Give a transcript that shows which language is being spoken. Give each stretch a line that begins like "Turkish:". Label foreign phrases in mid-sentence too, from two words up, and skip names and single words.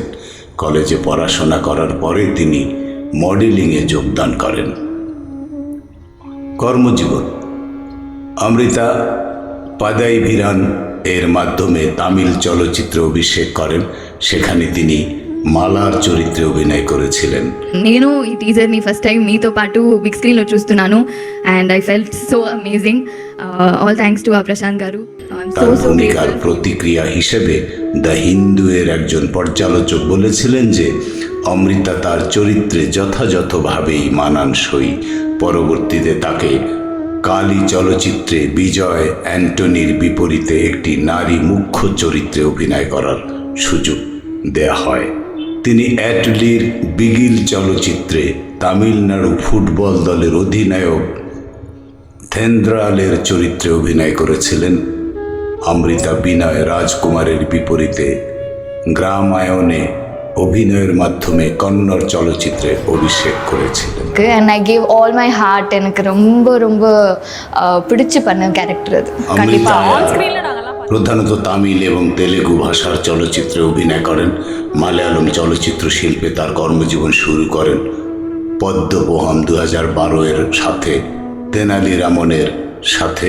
Bangla: কলেজে পড়াশোনা করার পরে তিনি মডেলিংয়ে যোগদান করেন। কর্মজীবন। অমৃতা পাদাইভিরান এর মাধ্যমে তামিল চলচ্চিত্রে অভিষেক করেন। সেখানে তিনি মালার চরিত্রে অভিনয় করেছিলেন।
Telugu: నేను ఈ టీజర్ని
English: first time
Telugu: మీతో పాటు
English: big screenలో
Telugu: చూస్తున్నాను
English: and I felt so amazing. all thanks to
Telugu: ప్రశాంత్ గారు.
Bangla: তার ভূমিকার প্রতিক্রিয়া হিসেবে দ্য হিন্দু এর একজন পর্যালোচক বলেছিলেন যে অমৃতা তার চরিত্রে যথাযথভাবেই মানানসই। পরবর্তীতে তাকে কালী চলচ্চিত্রে বিজয় অ্যান্টনির বিপরীতে একটি নারী মুখ্য চরিত্রে অভিনয় করার সুযোগ দেয়া হয়। তিনি অ্যাটলির বিগিল চলচ্চিত্রে তামিলনাড়ু ফুটবল দলের অধিনায়ক থেন্দ্রালের চরিত্রে অভিনয় করেছিলেন। অমৃতা বিনয় রাজকুমারের বিপরীতে গ্রামায়ণে অভিনয়ের মাধ্যমে কন্নড় চলচ্চিত্রে অভিষেক করেছিলেন।
English: and I gave all my heart.
Tamil: எனக்கு ரொம்ப ரொம்ப பிடிச்சு பண்ண ক্যারেক্টার அது.
Bangla: অমৃতা আয়ার প্রধানত তামিল এবং তেলেগু ভাষার চলচ্চিত্রে অভিনয় করেন। মালয়ালম চলচ্চিত্র শিল্পে তার কর্মজীবন শুরু করেন পদ্মপোহম 2012 এর সাথে তেনালি রামনের সাথে।